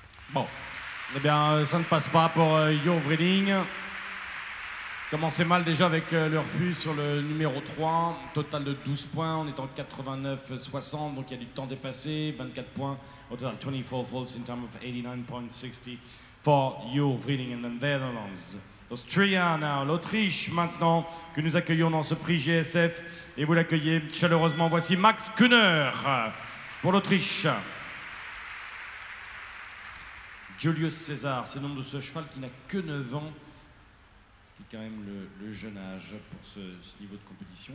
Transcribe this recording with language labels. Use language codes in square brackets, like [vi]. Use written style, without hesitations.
[fr] Bon, eh bien, ça ne passe pas pour Jur Vrieling. Commencez mal déjà avec le refus sur le numéro 3. Total de 12 points, on est en 89-60, donc il y a du temps dépassé. [en] 24 points, [fr] au total [en] 24 faults in terms of 89.60 for Jur Vrieling and the Netherlands. Austria now, [fr] l'Autriche maintenant, que nous accueillons dans ce prix GSF. Et vous l'accueillez chaleureusement. Voici Max Kuhner pour l'Autriche. Julius César, c'est le nom de ce cheval qui n'a que 9 ans, ce qui est quand même le jeune âge pour ce niveau de compétition.